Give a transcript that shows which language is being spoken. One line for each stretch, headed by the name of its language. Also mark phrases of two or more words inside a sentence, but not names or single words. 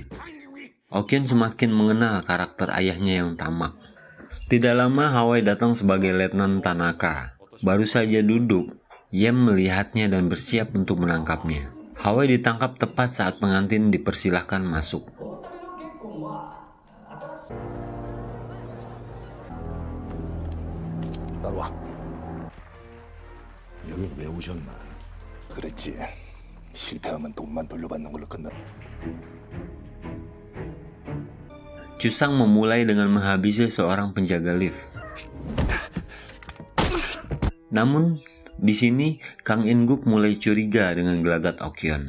Indonesian: Okyeon semakin mengenal karakter ayahnya yang tamak. Tidak lama, Hawai datang sebagai Letnan Tanaka. Baru saja duduk, Yem melihatnya dan bersiap untuk menangkapnya. Hawei ditangkap tepat saat pengantin dipersilahkan masuk.
Korean: 따라와. 여긴 왜 오셨나? 그랬지. 실패하면 돈만 돌려받는 걸로 끝나.
Indonesian: Chusang memulai dengan menghabisi seorang penjaga lift. Namun, di sini Kang In-guk mulai curiga dengan gelagat Okyeon.